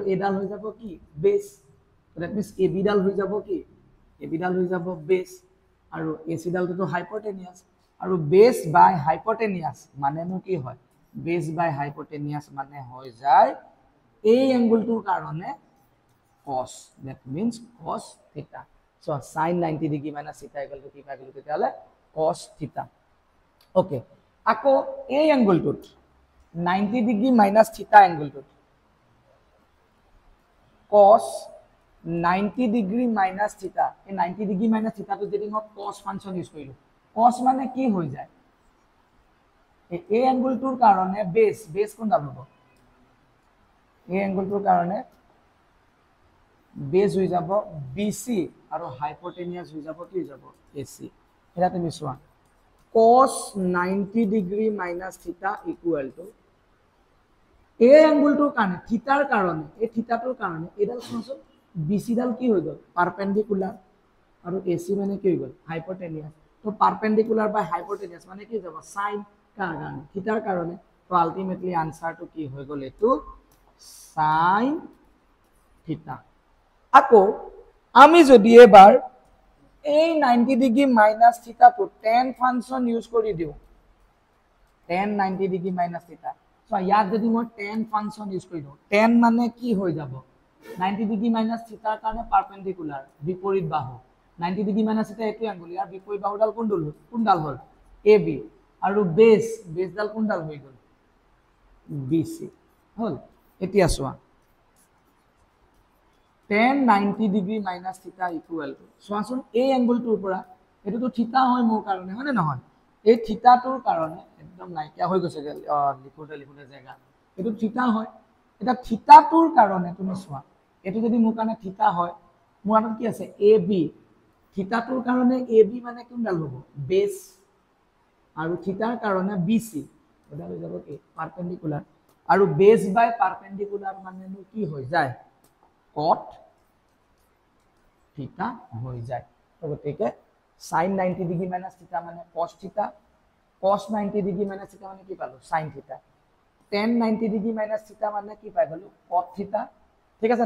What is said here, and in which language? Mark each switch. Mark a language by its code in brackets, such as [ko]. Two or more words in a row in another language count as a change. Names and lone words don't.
[as] এই ডাল হৈ যাব কি [en] base that means [as] AB ডাল হৈ যাব কি AB ডাল হৈ যাব বেস আৰু AC ডালটো হাইপোটেনিয়াস আৰু [en] base by hypotenuse [as] মানেনো কি হয় [en] base by hypotenuse [as] মানে হৈ যায় এই এংগলটোৰ কাৰণে [en] cos that means cos theta so sin 90 degree minus theta equal to [as] কি পাই গলো তেতিয়ালে [en] cos theta okay [as] আকৌ এই এংগলটোত [en] 90 degree minus theta [as] এংগলটোত [en] cos 90 degree minus theta [as] এই [en] 90 degree minus theta [as] তো যদি মই [en] cos function use [as] কৰিলো cos মানে কি হৈ যায় এই এংগলটোৰ কাৰণে বেস কোন ডাল হ'ব এই এংগলটোৰ কাৰণে বেস হৈ যাব BC আৰু হাইপোটেনিয়াস হৈ যাব কি হৈ যাব AC এটা তুমি চোৱা [en] cos 90 degree minus theta equal to [as] এই এংগলটোৰ কাৰণে থিটাৰ কাৰণে এই থিটাটোৰ কাৰণে এডাল চোৱাচোন BC ডাল কি হৈ গল পারপেন্ডিকুলার আৰু AC মানে কি হৈ গল হাইপোটেনিয়াস তো [en] perpendicular by hypotenuse [as] মানে কি যাব sin কাৰ কাৰণে থিটাৰ কাৰণে তো আলটিমেটলি আনসারটো কি হৈ গল এটো [en] sin theta [as] আকৌ আমি যদি এবাৰ এই [en] 90 degree minus theta [as] তো [en] tan function use [as] কৰি দিও [en] tan 90 degree minus theta so [as] ইয়াত যদি মই [en] tan function use [as] কৰি দিও tan মানে কি হৈ যাব [en] 90 degree minus [as] থিটাৰ কাৰণে পারপেন্ডিকুলার বিপৰীত বাহু [en] 90 degree minus theta [as] এটো এংগল ইয়াৰ বিপৰীত বাহুডাল কোন ডাল হল AB আৰু বেস ডাল কোন ডাল হৈ গল BC হল এতিয়া চোৱা [en] tan 90 degree minus theta equal to [as] চোৱাচোন এই এংগলটোৰ পৰা এটো তো থিটা হয় মোৰ কাৰণে হয় নে নহয় এই থিটাটোৰ কাৰণে একদম নাইকিয়া হৈ গৈছে লিখোতে জায়গা এটো থিটা হয় এটা থিটাটোৰ কাৰণে তুমি চোৱা এটো যদি মোৰ কাৰণে থিটা হয় মোৰ আনত কি আছে AB থিটাটোৰ কাৰণে AB মানে কোন ডাল হ'ব বেস আৰু থিটাৰ কাৰণে BC ওটা হৈ যাব কি পারপেন্ডিকুলার আৰু [en] base by perpendicular [as] মানেনো কি হৈ যায় [en] cot theta [as] হৈ যায় তো গতিকে [en] sin 90 degree minus theta [as] মানে [en] cos theta, cos 90 degree minus theta [as] মানে কি পালো [en] sin theta, tan 90 degree minus theta [as] মানে কি পাই গলো [en] cot theta. [as] ঠিক আছে না?